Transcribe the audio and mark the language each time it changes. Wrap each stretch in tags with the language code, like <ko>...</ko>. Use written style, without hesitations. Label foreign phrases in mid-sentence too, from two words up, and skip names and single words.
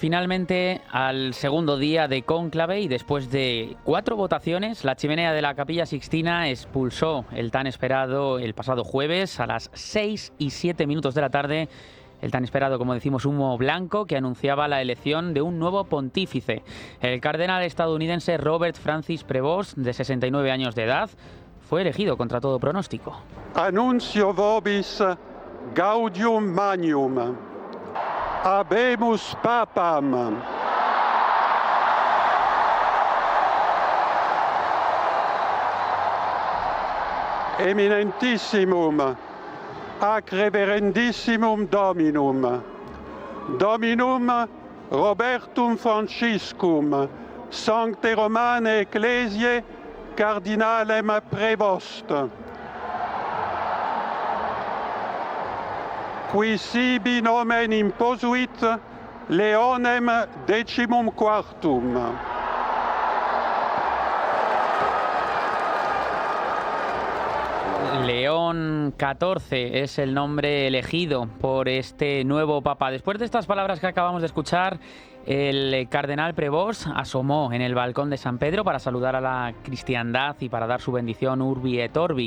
<es>Finalmente, al segundo día de cónclave y después de 4 votaciones, la chimenea de la Capilla Sixtina expulsó el tan esperado el pasado jueves a las 6:07 de la tarde. El tan esperado, como decimos, humo blanco que anunciaba la elección de un nuevo pontífice. El cardenal estadounidense Robert Francis Prevost, de 69 años de edad, fue elegido contra todo pronóstico.</es> <la>Annuncio vobis gaudium magnum. Habemus papam. Eminentissimum ac reverendissimum Dominum, Dominum Robertum Franciscum, Sancte Romane Ecclesiae Cardinalem Prevost, qui sibi nomen imposuit Leonem XIV.</la> <es>León XIV es el nombre elegido por este nuevo papa. Después de estas palabras que acabamos de escuchar, el cardenal Prevost asomó en el balcón de San Pedro para saludar a la cristiandad y para dar su bendición</es> <la>Urbi et Orbi.</la>